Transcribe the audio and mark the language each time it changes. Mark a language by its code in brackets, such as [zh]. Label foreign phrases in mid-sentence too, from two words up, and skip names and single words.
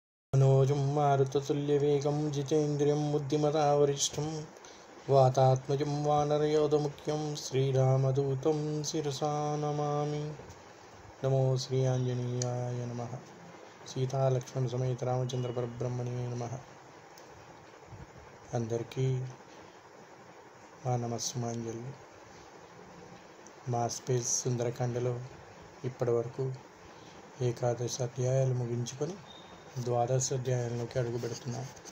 [sa] मनोजं मारुततुल्यवेगं जितेन्द्रियं बुद्धिमतावरिष्ठं वातात्मजं वानरयोधमुख्यं श्रीरामदूतं शिरसा नमामि। नमो श्री आंजनेयाय नमः। सीता लक्ष्मण समेत रामचंद्र परब्रह्मणे नमः। [te] అందరికీ మా నమస్సుమాంజలి. మా స్పేస్ సుందరకాండలో ఇప్పటి వరకు ఏకాదశి అధ్యాయాలు ముగించుకొని ద్వాదశ అధ్యాయంలోకి అడుగు పెడుతున్నాం.